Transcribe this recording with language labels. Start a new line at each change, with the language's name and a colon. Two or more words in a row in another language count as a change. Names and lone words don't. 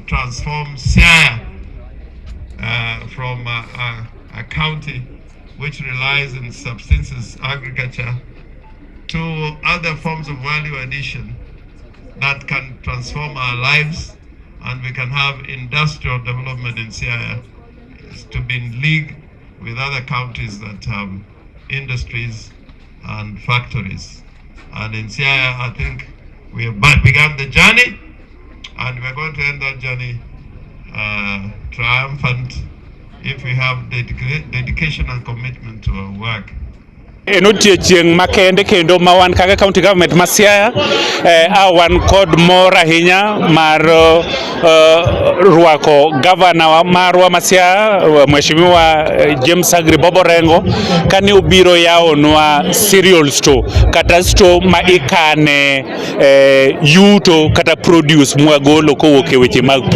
English: transform Siaya from a county which relies on subsistence agriculture to other forms of value addition that can transform our lives, and we can have industrial development in Siaya to be in league with other counties that have industries and factories. And in Siaya, I think we have begun the journey, and we're going to end that journey triumphant if we have dedication and commitment to our work.
Luo (Kenya and Tanzania): En odiechieng' makende kendo ma wan kaka
English: county government
Luo (Kenya and Tanzania): ma Siaya wan kod mor ahinya mar rwako gavana marwa ma Siaya mheshimiwa James Orengo kane obiro yawonwa Cerials store kata store ma ikane yuto kata produce mwagolo kowuok e weche mag pur.